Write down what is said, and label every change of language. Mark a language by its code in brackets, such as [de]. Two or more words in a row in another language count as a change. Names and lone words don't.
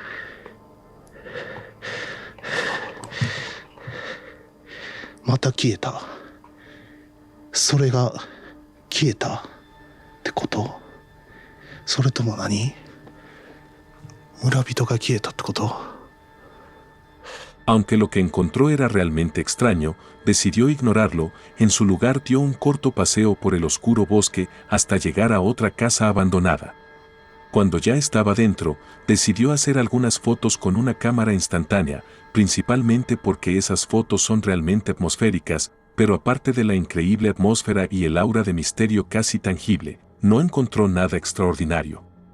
[ja] また消えた。それが消えたってこと？それとも何？村人が消えたってこと？ [es] Aunque lo que encontró era realmente extraño, decidió ignorarlo, en su lugar dio un corto paseo por el oscuro bosque hasta llegar a otra casa abandonada. Cuando ya estaba dentro, decidió hacer algunas fotos con una cámara instantánea, principalmente porque esas fotos son realmente atmosféricas, pero aparte de la increíble atmósfera y el aura de misterio casi tangible, no encontró nada extraordinario.